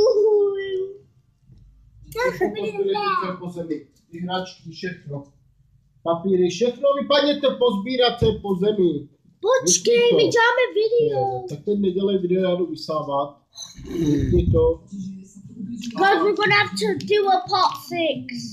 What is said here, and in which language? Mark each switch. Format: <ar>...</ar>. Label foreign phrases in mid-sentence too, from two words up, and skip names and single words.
<cs>Posso lì, i raggi di cerchio. papíry, všechno vypadněte pozbírat, co je po zemi. Počkej, my děláme video. Tak teď nedělej video, já jdu vysávat. Vypni to.</cs> <en>Guys, we're gonna have to do a part 6.</en>